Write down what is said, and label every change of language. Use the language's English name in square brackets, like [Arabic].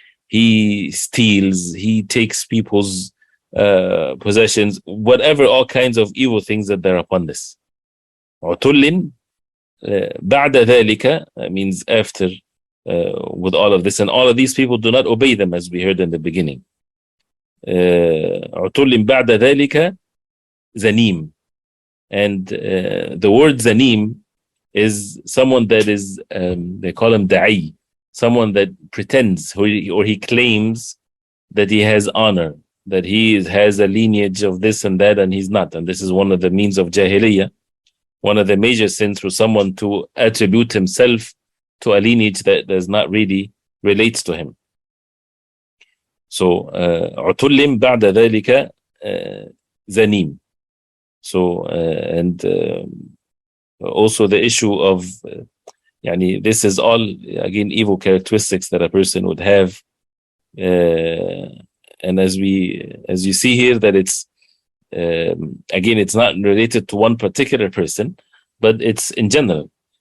[English] He steals, he takes people's possessions, whatever, all kinds of evil things that they're upon this. [Arabic] عُتُلٍ بَعْدَ ذَلِكَ [English] means after, with all of this, and all of these people do not obey them, as we heard in the beginning. [Arabic] عُتُلٍ بَعْدَ ذَلِكَ zanim. [English] And the word zanim is someone that is, they call him da'i, someone that pretends or he claims that he has honor, that he has a lineage of this and that, and he's not. And this is one of the means of jahiliyyah, one of the major sins for someone to attribute himself to a lineage that does not really relate to him. [Arabic] So عتل بعد ذلك زنيم. [English] So and also the issue of this is all again evil characteristics that a person would have, and as you see here that it's again it's not related to one particular person, but it's in general.